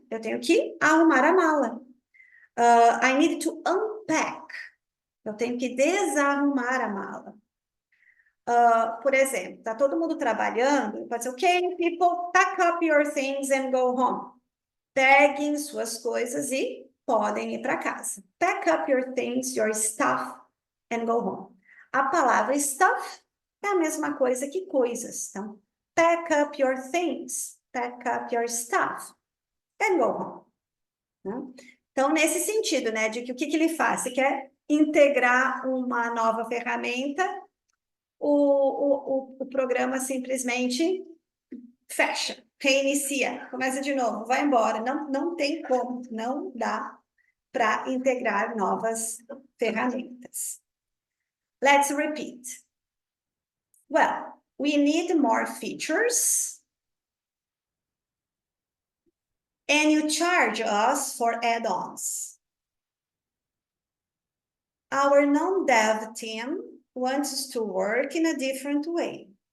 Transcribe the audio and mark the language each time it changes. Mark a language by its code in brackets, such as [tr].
[pt] Eu tenho que arrumar a mala. [en] I need to unpack. [pt] Eu tenho que desarrumar a mala. Por exemplo, está todo mundo trabalhando, pode ser, [en] ok, people, pack up your things and go home. [pt] Peguem suas coisas e podem ir para casa. [en] Pack up your things, your stuff, and go home. [pt] A palavra stuff é a mesma coisa que coisas. Então, [en] pack up your things, pack up your stuff, and go home. [pt] Né? Então, nesse sentido, né, de que o que ele faz? Você quer integrar uma nova ferramenta, o programa simplesmente fecha, reinicia, começa de novo, vai embora. Não tem como, não dá para integrar novas ferramentas. [en] Let's repeat. Well, we need more features. And you charge us for add-ons. Our non-dev team wants to work in a different way.